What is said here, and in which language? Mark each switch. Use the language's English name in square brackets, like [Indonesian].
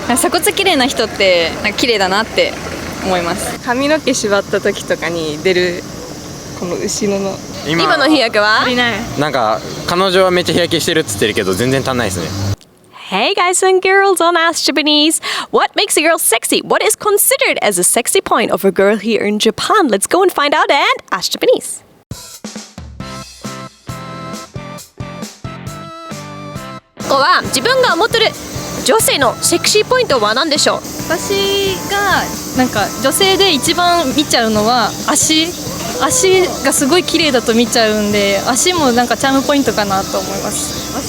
[Japanese] 鎖骨綺麗な人ってなんか綺麗だなって思います。髪の毛縛った時とかに出るこの後ろの今の日焼けは足りない。なんか彼女はめっちゃ日焼けしてるっつってるけど全然足んないですね。 [English] Hey guys and girls on Ask Japanese. What makes a girl sexy? What is considered as a sexy point of a girl here in Japan? Let's go and find out and Ask Japanese. [Japanese] ここは自分が思ってる女性のセクシーポイントは何でしょう？私がなんか女性で一番見ちゃうのは足がすごい綺麗だと見ちゃうんで、足もなんかチャームポイントかなと思います。